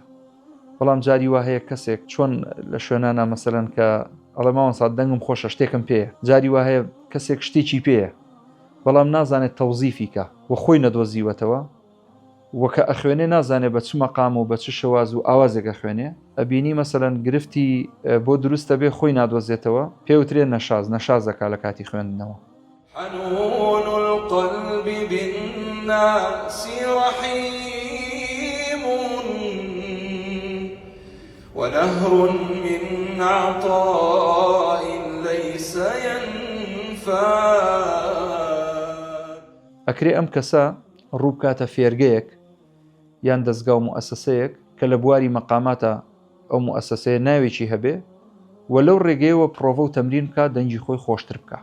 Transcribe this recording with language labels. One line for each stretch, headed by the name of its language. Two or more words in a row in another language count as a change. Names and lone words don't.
Central Kurdish: بەڵام جاری وا هەیە کەسێک چۆن لە شوێنانە مەسەلەن کە ئەڵێ ماوەسات دەنگم خۆشە شتێکم پێیە، جاری وا هەیە کەسێک شتێکی پێیە بەڵام نازانێت تەوزیفیکە و خۆی نەدۆزیوەتەوە وەکە ئەخوێنێ نازانێت بە چ مەقام و بە چ شەواز و ئاوازێکە خوێنێ ئەبینی مەسەلەن گرفتی بۆ دروستە بێ خۆی نادۆزێتەوە پێوترێ نەشازەکە لە کاتی خوێندنەوە.
Arabic: حنون القلب بالناس رحيم ونهر من عطاء ليس ينفاد.
Central Kurdish: ئەکرێ ئەم کەسە ڕوو بکاتە فێرگەیەک یان دەستگا و موئەسسەیەک کە لە بواری مەقاماتە ئەو موئەسسەیە ناوێکی هەبێ و لەو ڕێگەیەوە پرۆڤە و تەمرین بکە دەنگی خۆی خۆشتر بکە.